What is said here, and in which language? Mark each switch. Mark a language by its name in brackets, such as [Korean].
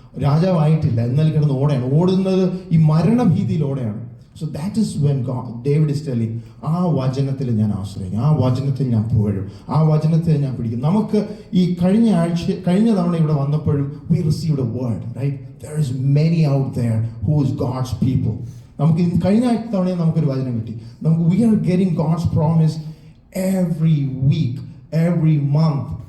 [Malayalam] രാജാവായിട്ടില്ല, എന്നാൽ കിടന്ന് ഓടുന്നത് ഈ മരണഭീതിയിലൂടെയാണ്. [English] So that is when David is telling, [Malayalam] ആ വചനത്തിൽ ഞാൻ ആശ്രയിക്കും, ആ വചനത്തിൽ ഞാൻ പുകഴും, ആ വചനത്തിൽ ഞാൻ പിടിക്കും. നമുക്ക് ഈ കഴിഞ്ഞ തവണ ഇവിടെ വന്നപ്പോഴും [English] we received a word, right? There is many out there who is God's people. [Malayalam] നമുക്ക് കഴിഞ്ഞ തവണ നമുക്കൊരു വചനം കിട്ടി. [English] we are getting God's promise every week, every month.